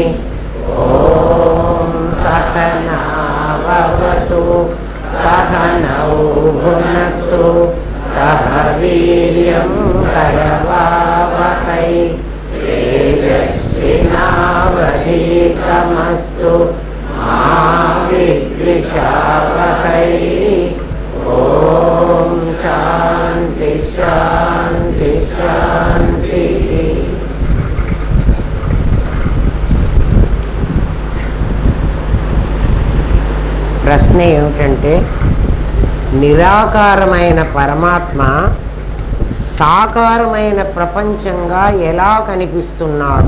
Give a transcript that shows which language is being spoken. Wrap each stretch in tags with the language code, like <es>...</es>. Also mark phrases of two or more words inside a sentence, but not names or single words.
<sa>ॐ सहना भवतु सहनौ भुनक्तु सह वीर्यं करवावहै तेजस्विनावधीतमस्तु मा विद्विषावहै। ॐ शान्ति शान्ति शान्तिः।</sa> <te>ప్రశ్న ఏమిటంటే, నిరాకారమైన పరమాత్మ సాకారమైన ప్రపంచంగా ఎలా కనిపిస్తున్నాడు?</te>